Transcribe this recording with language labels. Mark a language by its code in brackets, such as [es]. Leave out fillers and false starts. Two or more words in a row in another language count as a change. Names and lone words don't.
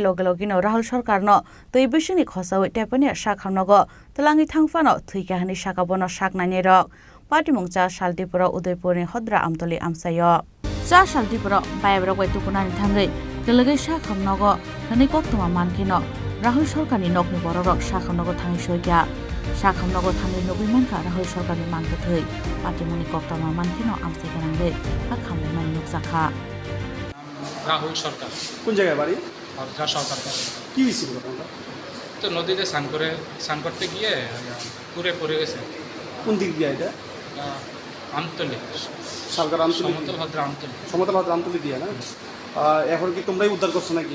[trp] logelogino Rahul Sarkar no tei bisini khosawai tepani sakhamnago telangi thangfano thuikahani sakabono saknani rok party mongcha Shaltipura Udaipurni Hodra Amtoli amsayo cha Shaltipura Bayabrok wai tukunani thangai kelegai sakhamnago hani koktoma mankino Rahul Sarkarni nokni bororok sakhamnago thangi soikya sakhamnago thangi nogui manka Rahul Sarkarni mangke thei party moni koktoma mankino amsai ganangbe hakhamle mani nokjakha [bn] রাহুল সরকার কোন জায়গায় বাড়ি? অর্ধা সরকার কি হয়েছিল ঘটনাটা? তো নদীতে স্নান করতে গিয়ে পুরে পড়ে গেছে। কোন দিক দিয়ে এটা? আমতলি সরকার আমতলি, সমতল ভদ্র আমতলি। সমতল ভদ্র আমতলি দিয়ে না? এখন কি তোমরাই উদ্ধার করছো নাকি?